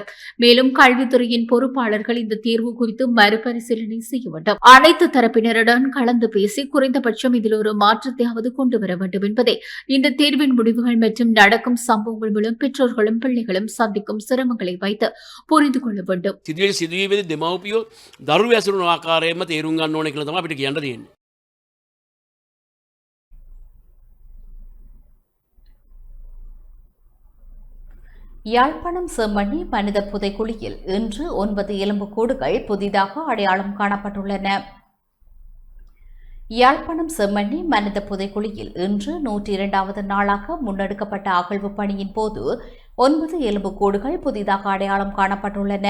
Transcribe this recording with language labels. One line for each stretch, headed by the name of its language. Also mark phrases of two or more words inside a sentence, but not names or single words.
Tamil: மேலும் கல்வித்துறையின் பொறுப்பாளர்கள் இந்த தேர்வு குறித்து மறுபரிசீலனை செய்ய வேண்டும். அனைத்து தரப்பினருடன் கலந்து பேசி குறைந்தபட்சம் இதில் ஒரு மாற்றத்தையாவது கொண்டு வர வேண்டும் என்பதே இந்த தேர்வின் முடிவுகள் மற்றும் நடக்கும் சம்பவங்கள் மூலம் பெற்றோர்களும் பிள்ளைகளும் சந்திக்கும் சிரமங்களை வைத்து புரிந்து கொள்ள வேண்டும்.
Sinhala: සිදුවීමේදී දෙමව්පියෝ දරුවෝ ඇසුරුන ආකාරයෙන්ම තේරුම් ගන්න ඕනේ කියලා තමයි අපිට කියන්න තියෙන්නේ.
Tamil: யாழ்ப்பாணம் செம்மணி மனித புதைக்குழியில் இன்று 9 எலும்புக்கூடுகள் புதிதாக அடையாளம் காணப்பட்டுள்ளன. யாழ்ப்பாணம் செம்மணி மனித புதைக்குழியில் இன்று 102வது நாளாக முன்னெடுக்கப்பட்ட அகழ்வு பணியின் போது 9 எலும்புக்கூடுகள் புதிதாக அடையாளம் காணப்பட்டுள்ளன.